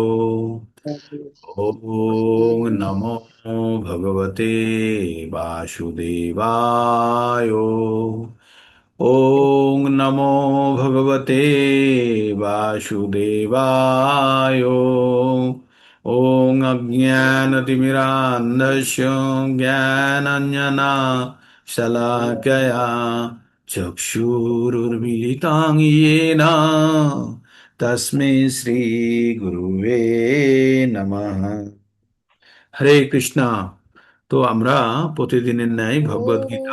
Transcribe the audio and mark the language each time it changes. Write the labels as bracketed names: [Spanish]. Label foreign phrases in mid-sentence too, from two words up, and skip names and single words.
[Sanskrit] ওং নমো ভগবতে বাসুদেবায়। ওং নমো ভগবতে বাসুদেবায়। ওং অজ্ঞানতিমিরান্ধস্য জ্ঞানাঞ্জনা শলাকয়া চক্ষুরুর্মিলিতাং येन তস্मै শ্রী গুরুবে নমঃ। [Bangla] হরে কৃষ্ণা। তো আমরা প্রতিদিনের ন্যায় ভগবদ গীতা